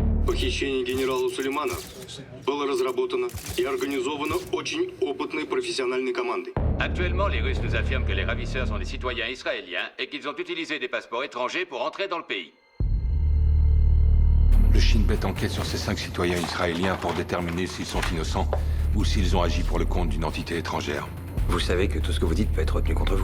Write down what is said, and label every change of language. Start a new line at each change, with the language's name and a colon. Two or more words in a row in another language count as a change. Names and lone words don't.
Russian: Похищение генерала Сулеймана было разработано и организовано очень опытной профессиональной командой.
French: Actuellement, les Russes nous affirment que les ravisseurs sont des citoyens israéliens et qu'ils ont utilisé des passeports étrangers pour entrer dans le pays. Le Shin Bet enquête sur ces 5 citoyens israéliens pour déterminer s'ils sont innocents ou s'ils ont agi pour le compte d'une entité étrangère. Vous savez que tout ce que vous dites peut être retenu contre vous.